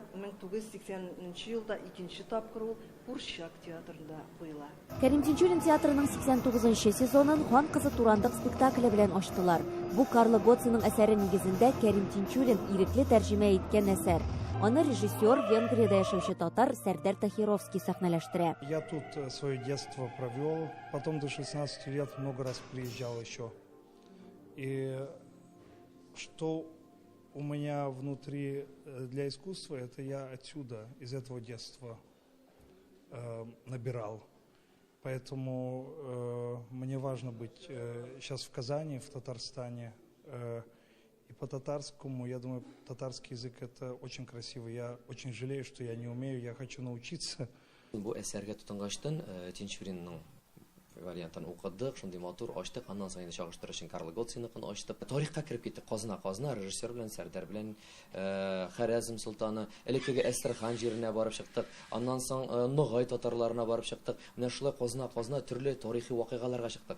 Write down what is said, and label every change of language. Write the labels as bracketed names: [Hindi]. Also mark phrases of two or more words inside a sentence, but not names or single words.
[Tatar] 1980 елда икенче тапкыр ул Курчак театрында куела. Кәрим Тинчурин театрының 89-нчы сезонын Хан кызы Турандык спектакле белән ачтылар. Бу Карло Гоццинның әсәре нигезендә Кәрим Тинчурин ирекле тәрҗемә иткән әсәр. Аны режиссер, Венгриядә яшәүче татар Сәрдар Тахировский сәхнәләштерә. [Russian] Я тут свое детство провел, потом до 16 лет много раз приезжал еще. И что у меня внутри для искусства, это я отсюда, из этого детства набирал. Поэтому мне важно быть сейчас в Казани, в Татарстане, и по-татарскому. Я думаю, татарский язык это очень красивый. Я очень жалею, что я не умею, я хочу научиться. [Tatar] Бу әсәргә тотынгаштан Тинчуринның вариантын укыдык, шундый матур ачтык, аннан соң чагыштыру өчен Карл Готсиныкын ачтык. Тарихка кирип киттек, казына режиссер белән, Сәрдар белән, Хорезм Султаны, элекеге Әстерхан җиренә барып чыктык. Аннан соң Ногай татарларына барып чыктык. Менә шулай казына төрле тарихи вакыйгаларга чыктык.